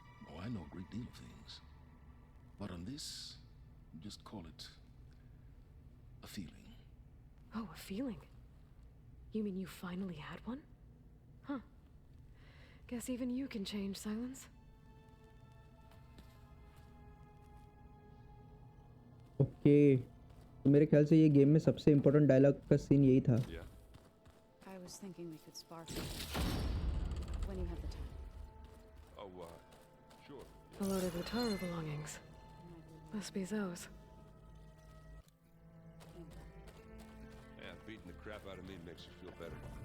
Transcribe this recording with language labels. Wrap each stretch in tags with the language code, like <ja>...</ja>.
<en>Oh, I know a great deal of things. But on this, just call it a feeling. Oh, a feeling? You mean you finally had one? Huh. Guess even you can change, Silence.</en> <hi>Okay तो मेरे ख्याल से ये game में सबसे important dialogue का scene यही था.</hi> <en>Yeah. I was thinking we could spar some when you have the time. Oh, sure. A load of Utaru belongings. Must be Zoe's. Yeah, beating the crap out of me makes you feel better.</en>